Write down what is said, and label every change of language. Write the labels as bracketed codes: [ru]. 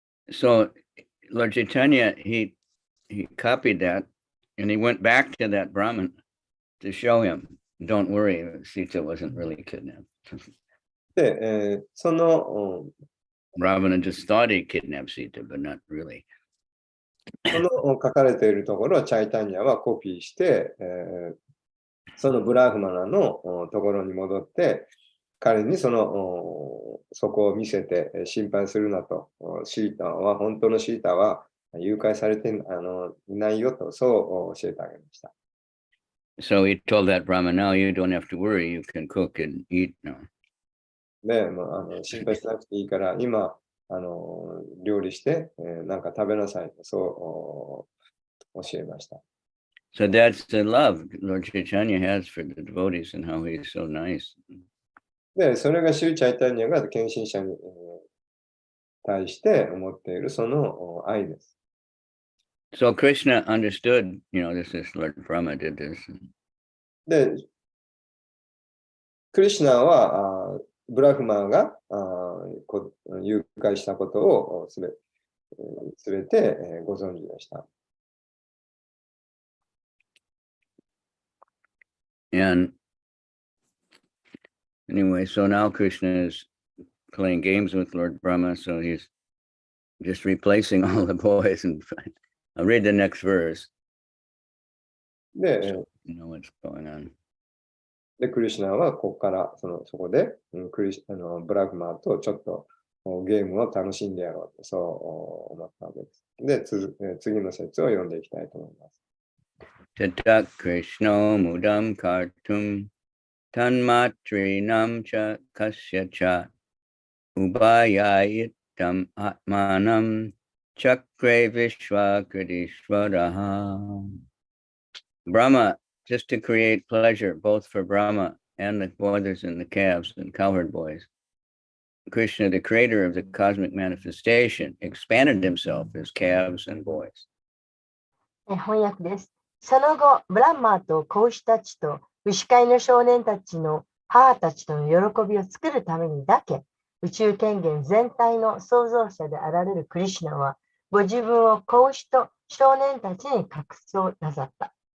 [en] So Lord Chaitanya, he copied that and he went back to that Brahmin to show him, don't worry, Sita wasn't really kidnapped. [ja] で、その [en] Ravana just thought he kidnapped Sita, but not really. [ja] その書かれているところをチャイタニアはコピーして、そのブラフマナのところに戻って、彼にそこを見せて心配するなと、本当のシータは誘拐されていないよと、そう教えてあげました。 [en] So he told that Brahma, no, you don't have to worry, you can cook and eat now. [ja] で、心配しなくていいから、今、料理して、なんか食べなさいと、そう教えました。 [en] So that's the love Lord Chaitanya has for the devotees and how he's so nice. [ja] で、それがシューチャイタニアが献身者に、対して思っているその愛です。 [en] So Krishna understood, this is Lord Brahma did this. [ja] で、クリシュナはブラフマンが誘拐したことをすべてご存知でした。 [en] And anyway, so now Krishna is playing games with Lord Brahma, so he's just replacing all the boys. And I'll read the next verse. で、 You know what's going on. [ja] クリシュナはここからそこでブラフマンとちょっとゲームを楽しんでやろうとそう思ったわけです。で、次の説を読んでいきたいと思います。 [sa] Tatak Krishno mudam kartum tanmatrinam cha kasya cha ubayayitam atmanam chakre vishwakritishvaraha. [en] Brahma, just to create pleasure both for Brahma and the brothers and the calves and cowherd boys. Krishna, the creator of the cosmic manifestation, expanded himself as calves and boys. [ja] 翻訳です。その後、ブランマーと子牛たちと牛飼いの少年たちの母たちとの喜びを作るためにだけ、宇宙権限全体の創造者であられるクリシュナは、ご自分を子牛と少年たちに隠そうなさった。